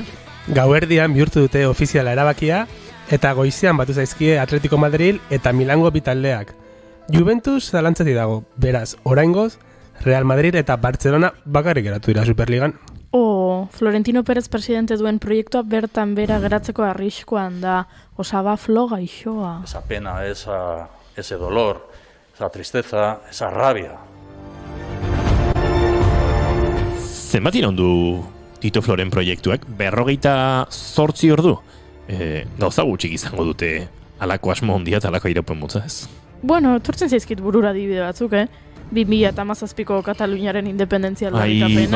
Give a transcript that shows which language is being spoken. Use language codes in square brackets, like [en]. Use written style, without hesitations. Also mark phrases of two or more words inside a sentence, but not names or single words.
[eu] Gauerdian bihurtu dute ofiziala erabakia eta goizean batu zaizkie Atletico Madrid eta Milango bi taldeak. Juventus zalantzati dago, beraz, oraingoz, Real Madrid eta Barcelona bakarrik geratu dira Superligan. Florentino Pérez presidente duen proiektua bertan bera geratzeko arriskoan da. Osaba flo gaixoa. [es] Esa pena, ese dolor, esa tristeza, esa rabia. [eu] Zenbat iraundu Tito Floren proiektuak? 48 ordu? Gauza gutxik izango dute alako asmo hondia eta alako iraupen motza ez. Bueno, tortzen zaizkit burura adibide batzuk, 2017ko Kataluniaren independentzia aldarrikapena.